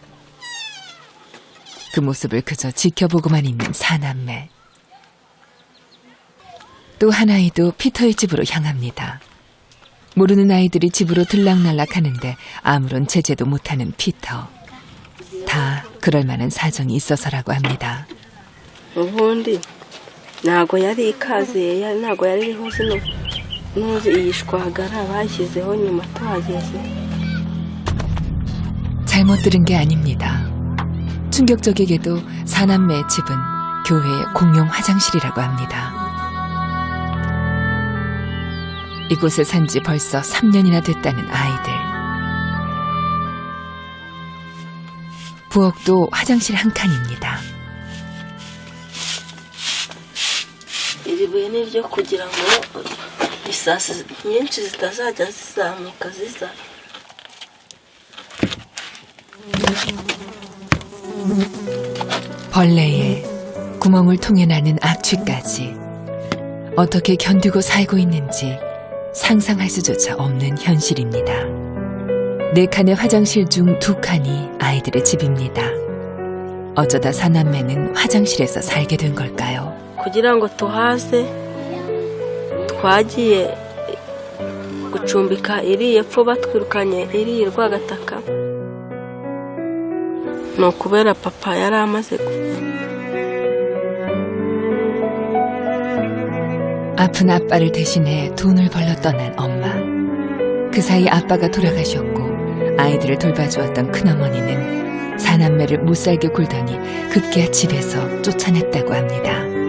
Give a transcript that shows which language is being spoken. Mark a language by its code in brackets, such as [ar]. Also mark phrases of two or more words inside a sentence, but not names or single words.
[ko] 그 모습을 그저 지켜보고만 있는 사남매. 또 한 아이도 피터의 집으로 향합니다. 모르는 아이들이 집으로 들락날락하는데 아무런 제재도 못하는 피터. 다 그럴 만한 사정이 있어서라고 합니다. [rw] ubundi ntabwo yari ikaze ntabwo yari iriho zino nuzi iyi shwagara bashyizeho nyuma tuhageze. [ko] 잘못 들은 게 아닙니다. 충격적이게도 사남매의 집은 교회의 공용 화장실이라고 합니다. 이곳에 산 지 벌써 3년이나 됐다는 아이들. 부엌도 화장실 한 칸입니다. [rw] iri buye ni ryo kugira ngo isasi nyinshi zitazajya zizamuka ziza. [ko] 벌레에 구멍을 통해 나는 악취까지 어떻게 견디고 살고 있는지 상상할 수조차 없는 현실입니다. 4칸의 화장실 중 2칸이 아이들의 집입니다. 어쩌다 사남매는 화장실에서 살게 된 걸까요? [rw] kugira ngo tuhaze twagiye gucumbika iri epfo batwirukanye iri Rwagataka. ni ukubera papa yari amaze gupfa. [ko] 아픈 아빠를 대신해 돈을 벌러 떠난 엄마. 그 사이 아빠가 돌아가셨고 아이들을 돌봐주었던 큰어머니는 사남매를 못살게 굴더니 급기야 집에서 쫓아냈다고 합니다.